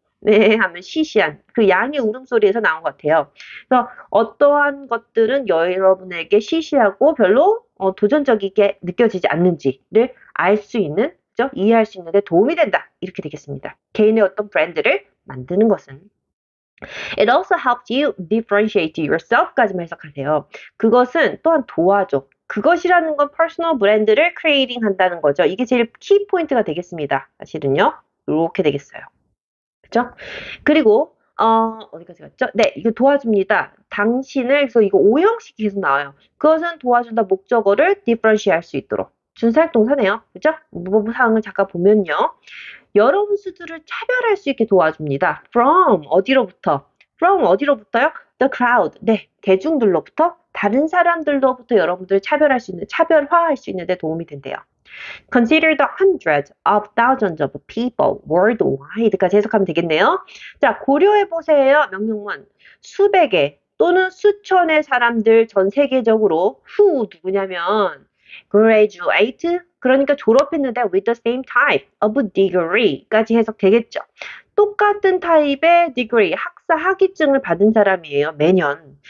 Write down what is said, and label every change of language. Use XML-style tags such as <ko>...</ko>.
<ko>네, 하면 시시한, 그 양의 울음소리에서 나온 것 같아요. 그래서 어떠한 것들은 여러분에게 시시하고 별로 도전적이게 느껴지지 않는지를 알 수 있는, 그죠? 이해할 수 있는 데 도움이 된다, 이렇게 되겠습니다. 개인의 어떤 브랜드를 만드는 것은.</ko> <en>It also helps you differentiate yourself</en> <ko>까지만 해석하세요. 그것은 또한 도와줘. 그것이라는 건 퍼스널 브랜드를 크리에이팅 한다는 거죠. 이게 제일 키 포인트가 되겠습니다. 사실은요. 이렇게 되겠어요. 그죠? 그리고 어디까지 갔죠? 네, 이거 도와줍니다. 당신을, 그래서 이거 오형식이 계속 나와요. 그것은 도와준다, 목적어를 differentiate 할 수 있도록. 준사역 동사네요. 그죠? 무법 사항을 잠깐 보면요. 여러분 수들을 차별할 수 있게 도와줍니다.</ko> <en>From</en> <ko>어디로부터? From 어디로부터요?</ko> <en>The crowd.</en> <ko>네, 대중들로부터, 다른 사람들로부터 여러분들을 차별화할 수 있는 데 도움이 된대요.</ko> <en>Consider the hundreds of thousands of people worldwide</en> <ko>까지 해석하면 되겠네요. 자, 고려해보세요. 명령문. 수백의 또는 수천의 사람들 전 세계적으로</ko> <en>who</en> <ko>누구냐면</ko> <en>graduate,</en> <ko>그러니까 졸업했는데</ko> <en>with the same type of degree</en> <ko>까지 해석되겠죠. 똑같은 타입의 degree, 학사 학위증을 받은 사람이에요, 매년.</ko>